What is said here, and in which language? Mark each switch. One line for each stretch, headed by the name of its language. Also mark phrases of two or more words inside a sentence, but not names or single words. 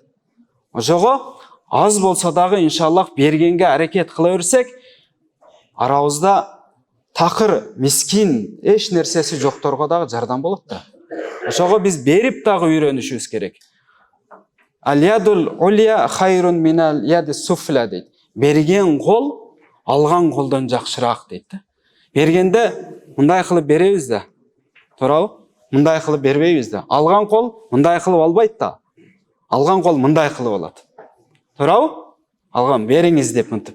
Kyrgyz: Ошого аз болсо дагы иншаллах бергенге аракет кыла берсек, арабызда такыр, мискин, эч нерсеси жокторго дагы жардам болот да. Ошого биз берип дагы үйрөнүшүбүз керек.
Arabic: اليد العليا خير من اليد السفلى дейт.
Kyrgyz: Берген кол алган колдон жакшыраак дейт да. Бергенде мындай кылып беребиз да. Туурабы? Мындай кылып бербейбиз да. Алган кол мындай кылып албайт да. Алган кол мындай кылып алат. Туурабы? Алган бериңиз деп мынтип.